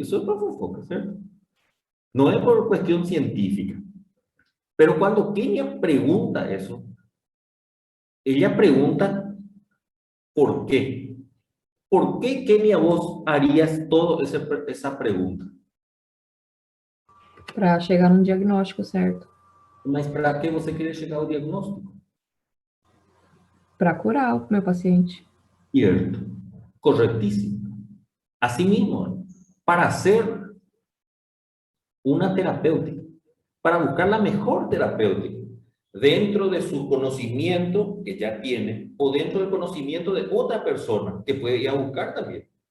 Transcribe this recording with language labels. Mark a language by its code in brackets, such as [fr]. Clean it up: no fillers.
[es] Eso es por fofoca, ¿cierto? No es por cuestión científica. Pero cuando Kenia pregunta eso, ella pregunta ¿por qué? ¿Por qué, Kenia, vos harías toda esa pregunta? [pt] Para chegar num diagnóstico certo. Mas para que você queria chegar ao diagnóstico? Para curar o meu paciente. [es] Cierto. Correctísimo. Asimismo, para hacer una terapéutica, para buscar la mejor terapéutica, dentro de su conocimiento que ya tiene, o dentro del conocimiento de otra persona que puede ir a buscar también.